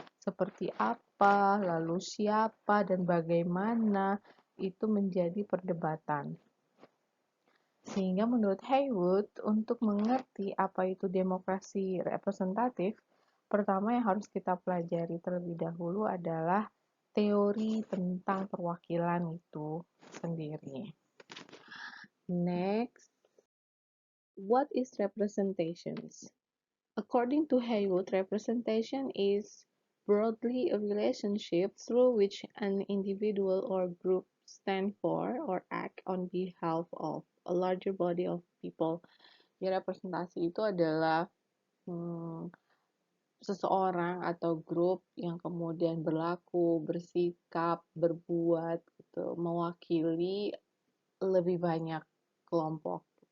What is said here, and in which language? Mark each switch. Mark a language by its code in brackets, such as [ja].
[id] Seperti apa, lalu siapa dan bagaimana, itu menjadi perdebatan. Sehingga menurut Haywood, untuk mengerti apa itu demokrasi representatif, pertama yang harus kita pelajari terlebih dahulu adalah teori tentang perwakilan itu sendiri. [en] Next, what is representations? According to Haywood, representation is broadly a relationship through which an individual or group stand for or act on behalf of a larger body of people. [id] Ya, representasi itu adalah seseorang atau grup yang kemudian berlaku, bersikap, berbuat, gitu, mewakili lebih banyak kelompok.